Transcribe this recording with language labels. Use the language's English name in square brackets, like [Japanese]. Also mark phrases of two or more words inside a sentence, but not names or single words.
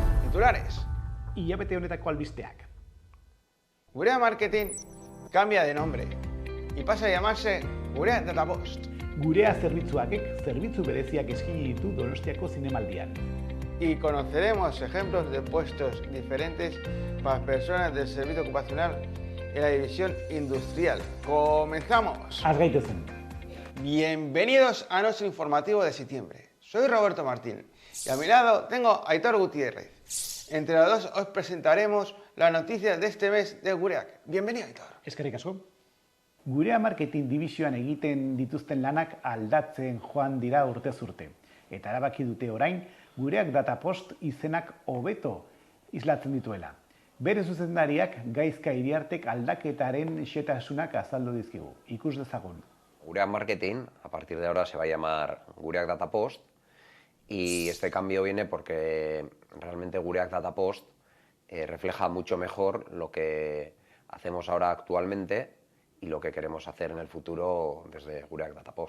[Spanish] titulares. [Basque] Hilabete honetako albisteak. [Spanish] Gurea Marketing cambia de nombre y pasa a llamarse Gurea Data Post. [Basque] Gurea zerbitzuakek zerbitzu bereziak eskaini ditu Donostiako zinemaldian. [Spanish] Y conoceremos ejemplos de puestos diferentes para personas del servicio ocupacional en la división industrial. ¡Comenzamos! [Basque] Az gaitezen. [Spanish] Bienvenidos a nuestro informativo de septiembre. Soy Roberto Martín y a mi lado tengo a Aitor Gutiérrez. Entre los dos os presentaremos las noticias de este mes de Gureak. Bienvenido, Aitor. [Basque] Eskerrik asko. Gurea Marketing divisioan egiten dituzten lanak aldatzen joan dira urtez urte. Eta erabaki dute orain, Gureak Data Post izenak hobeto islatzen dituela. Bere zuzendariak Gaizka Iriartek aldaketaren xehetasunak azaldu dizkigu. Ikus dezagun. [Spanish] Gureak Marketing, a partir de ahora se va a llamar Gureak Data Post, y este cambio viene porque realmente Gureak Data Post refleja mucho mejor lo que hacemos ahora actualmente y lo que queremos hacer en el futuro desde Gureak Data Post.